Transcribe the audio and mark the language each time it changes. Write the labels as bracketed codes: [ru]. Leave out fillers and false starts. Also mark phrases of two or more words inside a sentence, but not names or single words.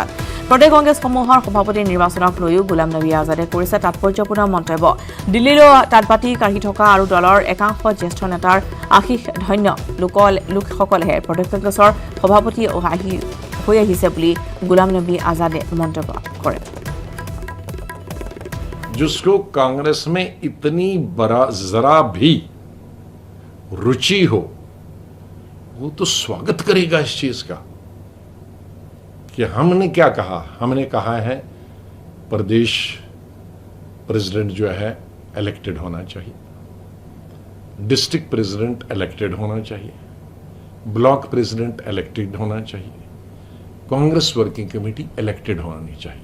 [as] প্ৰদেশ কংগ্ৰেছসমূহৰ সভাপতি নিৰ্বাচনক লৈও গোলাম নবী আজাদে কৰিছে তাৎপৰ্যপূৰ্ণ মন্তব্য। দিল্লীলৈ তাঁতবাতি কাঢ়ি থকা আৰু দলৰ একাংশ জ্যেষ্ঠ নেতাৰ আশীষ ধন্য লোকসকলেহে প্ৰদেশ কংগ্ৰেছৰ সভাপতি হৈ আহিছে বুলি গোলাম নবী আজাদে মন্তব্য কৰে। [hi] जिसको कांग्रेस में इतनी जरा भी रुचि हो वो तो स्वागत करेगा इस चीज का कि हमने क्या कहा। हमने कहा है प्रदेश प्रेसिडेंट जो है इलेक्टेड होना चाहिए, [en] district president elected [hi] होना चाहिए, [en] block president elected [hi] होना चाहिए, कांग्रेस वर्किंग कमेटी इलेक्टेड होनी चाहिए।